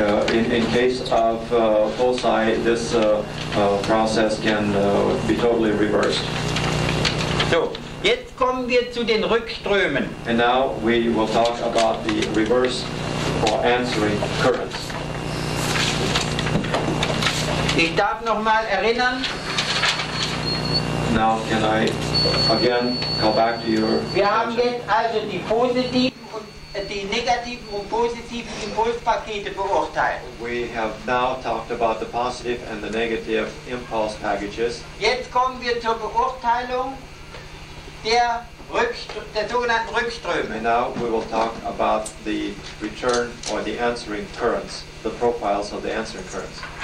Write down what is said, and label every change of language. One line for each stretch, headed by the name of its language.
English: In case of foci, this process can be totally reversed.
German: So, jetzt kommen wir zu den Rückströmen.
English: And now we will talk about the reverse or answering currents.
German: Ich darf noch mal erinnern,
English: Now can I again call back to your
German: wir haben
English: attention?
German: jetzt also die positiven und die negativen und positiven Impulspakete beurteilt.
English: We have now talked about the positive and the negative impulse packages.
German: Jetzt kommen wir zur Beurteilung der sogenannten Rückströme.
English: And now we will talk about the return or the answering currents, the profiles of the answering currents.